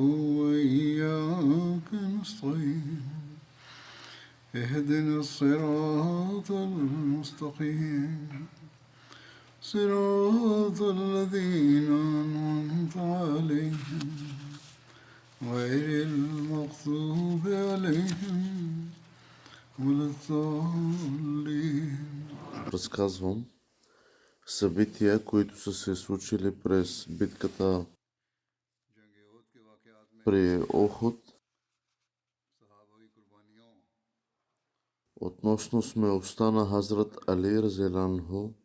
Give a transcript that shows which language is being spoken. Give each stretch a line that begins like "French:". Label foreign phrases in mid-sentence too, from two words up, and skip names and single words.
Arabic: وإياك نستعين اهدنا الصراط المستقيم صراط الذين أنعمت عليهم غير المغضوب عليهم ولا الضالين.
Bulgarian: Разказвам събития, които са се случили през битката при Охуд. Относно смелостта на Хазрат Али разияланху.